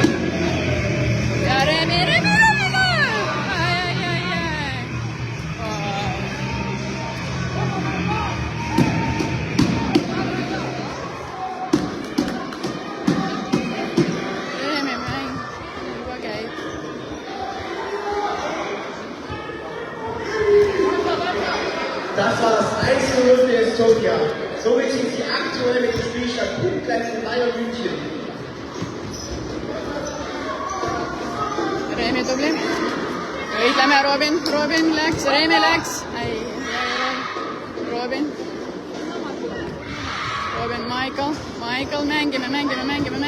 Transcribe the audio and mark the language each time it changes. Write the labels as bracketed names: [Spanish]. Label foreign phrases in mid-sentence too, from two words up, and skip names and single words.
[Estonian] Ja Remi! Ai. Remi mäng juba käib. [German] Das war das 1:0 für Estonia. Somit sind sie aktuell mit dem Spielstand punktgleich mit Bayern München. [Estonian] Remi tubli. Võitleme Robin läks, Remi läks. Ei, Robin, Michael, mängime.